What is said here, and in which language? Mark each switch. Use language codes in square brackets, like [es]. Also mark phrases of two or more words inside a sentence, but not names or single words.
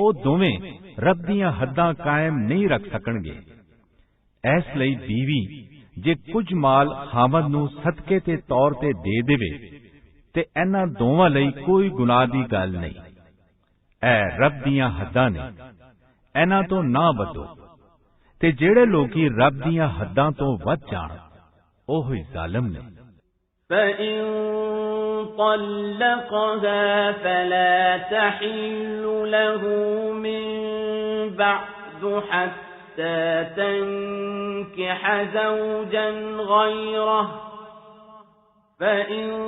[pa] ਦੋਵੇਂ ਰੱਬ ਦੀਆਂ ਹੱਦਾਂ ਕਾਇਮ ਨਹੀਂ ਰੱਖ ਸਕਣਗੇ ਇਸ ਲਈ ਬੀਵੀ ਜੇ ਕੁਝ ਮਾਲ ਖਾਮਦ ਨੂੰ ਸਦਕੇ ਦੇ ਤੌਰ ਤੇ ਦੇ ਦੇਵੇ ਤੇ ਇਹਨਾਂ ਦੋਵਾਂ ਲਈ ਕੋਈ ਗੁਨਾਹ ਦੀ ਗੱਲ ਨਹੀਂ ਇਹ ਰੱਬ ਦੀਆਂ ਹੱਦਾਂ ਨੇ ਇਹਨਾਂ ਤੋਂ ਨਾ ਵਧੋ ਤੇ ਜਿਹੜੇ ਲੋਕੀ ਰੱਬ ਦੀਆਂ ਹੱਦਾਂ ਤੋਂ ਵੱਧ ਜਾਣ ਉਹ ਹੀ ਜ਼ਾਲਮ ਨੇ [ar] فإن طلقها فلا تحل له من بعد حتى تنكح زوجا غيره فإن